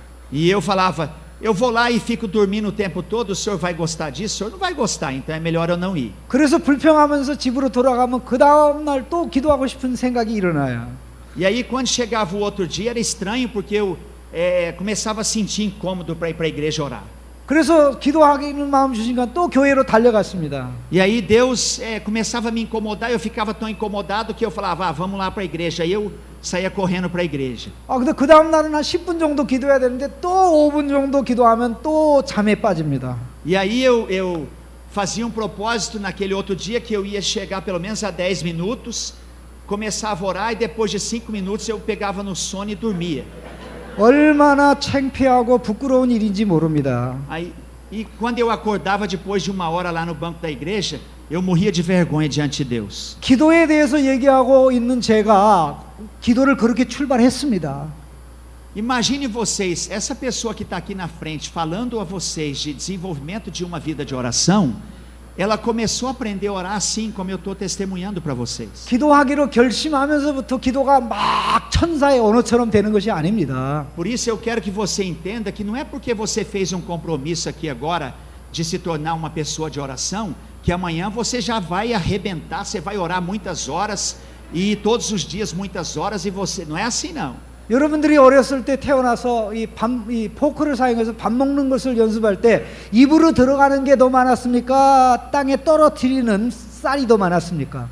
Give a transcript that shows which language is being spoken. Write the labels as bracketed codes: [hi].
[pt] E eu falava, eu vou lá e fico dormindo o tempo todo, o Senhor vai gostar disso? O Senhor não vai gostar, então é melhor eu não ir. [ko] 그래서 불평하면서 집으로 돌아가면 그 다음 날 또 기도하고 싶은 생각이 일어나요. [pt] E aí quando chegava o outro dia era estranho porque eu começava a sentir incômodo para ir para a igreja orar. [ko] 그래서 기도하기는 마음 주시니까 또 교회로 달려갔습니다. [pt] E aí Deus começava a me incomodar, eu ficava tão incomodado que eu falava, vamos lá para a igreja. Aí eu saía correndo para a igreja. [ko] 근데 그 다음 날은 한 10분 정도 기도해야 되는데 또 5분 정도 기도하면 또 잠에 빠집니다. [pt] E aí eu fazia um propósito naquele outro dia que eu ia chegar pelo menos a 10 minutos, começava a orar e depois de 5 minutos eu pegava no sono e dormia. [ko] 얼마나 창피하고 부끄러운 일인지 모릅니다. [pt] Aí, e quando eu acordava depois de 1 hora lá no banco da igreja, eu morria de vergonha diante de Deus. [ko] 기도에 대해서 얘기하고 있는 제가 기도를 그렇게 출발했습니다. [pt] Imagine vocês, essa pessoa que está aqui na frente falando a vocês de desenvolvimento de uma vida de oração, ela começou a aprender a orar assim como eu estou testemunhando para vocês. [ko] 기도하기로 결심하면서부터 기도가 막 천사의 언어처럼 되는 것이 아닙니다. [pt] Por isso eu quero que você entenda que não é porque você fez um compromisso aqui agora de se tornar uma pessoa de oração, que amanhã você já vai arrebentar, você vai orar muitas horas e todos os dias muitas horas e você, não é assim não. [ko] 여러분들이 어렸을 때 태어나서 이 포크를 사용해서 밥 먹는 것을 연습할 때 입으로 들어가는 게 더 많았습니까? 땅에 떨어뜨리는 쌀이 더 많았습니까?